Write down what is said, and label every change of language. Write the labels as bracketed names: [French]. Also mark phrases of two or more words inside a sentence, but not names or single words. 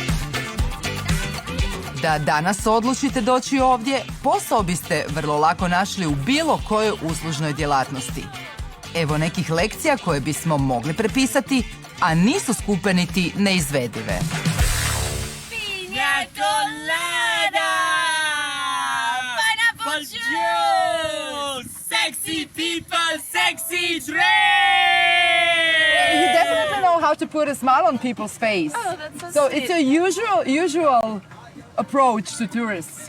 [Croatian] Da danas odlučite doći ovdje, posao biste vrlo lako našli u bilo kojoj uslužnoj djelatnosti. Evo nekih lekcija koje bismo mogli prepisati, a nisu skupe niti neizvedive. [English] Piña colada! Pineapple juice! Sexy people, sexy drink! You definitely know how to put a smile on people's face. Oh, that's so So sweet. it's a usual approach to tourists.